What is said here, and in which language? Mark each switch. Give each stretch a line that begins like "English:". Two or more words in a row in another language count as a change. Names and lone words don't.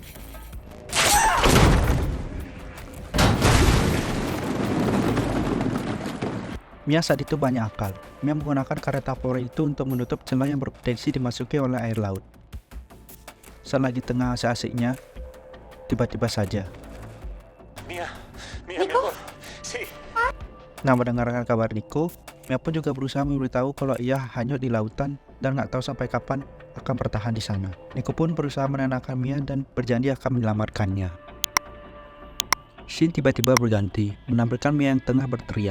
Indonesian: Mia saat itu banyak akal. Mia menggunakan karet Tupperware itu untuk menutup celah yang berpotensi dimasuki oleh air laut. Saat lagi tengah asik-asiknya, tiba-tiba saja
Spanish: Mia, mi amor. Sí.
Indonesian: Nah, mendengarkan kabar Nico, Mia pun juga berusaha memberitahu kalau ia hanyut di lautan dan nggak tahu sampai kapan akan bertahan di sana. Nico pun berusaha menenangkan Mia dan berjanji akan menyelamatkannya. Scene tiba-tiba berganti, menampilkan Mia yang tengah berteriak.